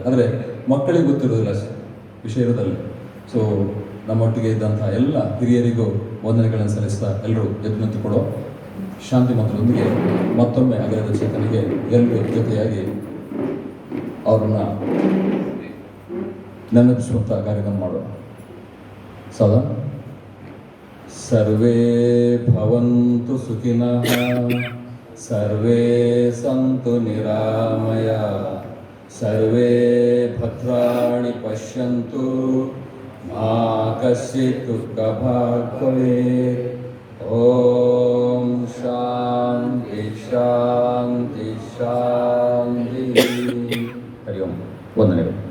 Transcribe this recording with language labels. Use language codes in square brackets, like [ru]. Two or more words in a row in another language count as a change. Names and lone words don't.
[kn] ಆದರೆ ಮಕ್ಕಳಿಗೆ ಗೊತ್ತಿರೋದಿಲ್ಲ ವಿಷಯದಲ್ಲಿ. ಸೊ ನಮ್ಮೊಟ್ಟಿಗೆ ಇದ್ದಂಥ ಎಲ್ಲ ಹಿರಿಯರಿಗೂ ವಂದನೆಗಳನ್ನು ಸಲ್ಲಿಸ್ತಾ ಎಲ್ಲರೂ ಎದ್ದು ನಿಂತುಕೊಡೋ ಶಾಂತಿ ಮಂತ್ರದೊಂದಿಗೆ ಮತ್ತೊಮ್ಮೆ ಅಗರದ ಚೇತನಿಗೆ ಎಲ್ಲರೂ ಜೊತೆಯಾಗಿ ಅವರನ್ನು ನೆನಪಿಸುವಂಥ ಕಾರ್ಯಕ್ರಮ ಮಾಡೋಣ. [sa] सदा सर्वे भवन्तु सुखिनः सर्वे सन्तु निरामय सर्वे भद्राणि पश्यन्तु मा कश्चित् दुःखभाग् भवेत्. ओं शान्ति शान्ति शान्ति. हरि ओं. [kn] ವಂದನೆಗಳು.